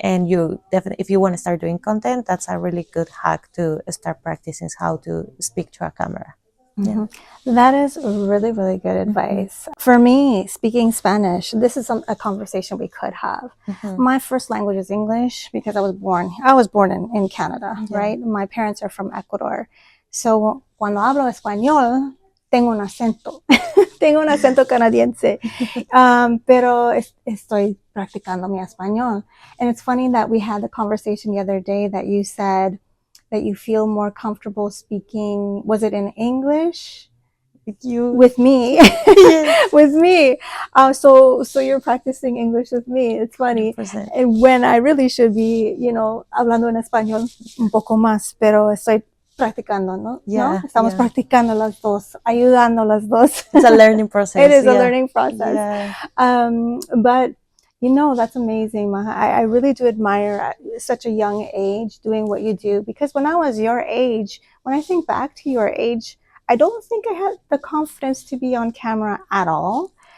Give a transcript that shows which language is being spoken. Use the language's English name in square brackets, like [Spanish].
[English] And you definitely, if you want to start doing content, that's a really good hack to start practicing how to speak to a camera. That is really, really good advice. For me, speaking Spanish, this is a conversation we could have. My first language is English because I was born in Canada, right? My parents are from Ecuador. [Spanish] So cuando hablo español, tengo un acento. Tengo un acento canadiense. Pero estoy practicando mi español. [English] And it's funny that we had the conversation the other day that you said that you feel more comfortable speaking, was it in English? With me. Yes. With me. So you're practicing English with me. It's funny. 100%. When I really should be, [Spanish] hablando en español un poco más, pero estoy practicando, ¿no? [English] Yeah, [Spanish] ¿no? Estamos practicando las dos, ayudando las dos. [English] It's a learning process. It is a learning process. Yeah. But that's amazing, Maja. I really do admire at such a young age doing what you do, because when I was your age, when I think back to your age, I don't think I had the confidence to be on camera at all.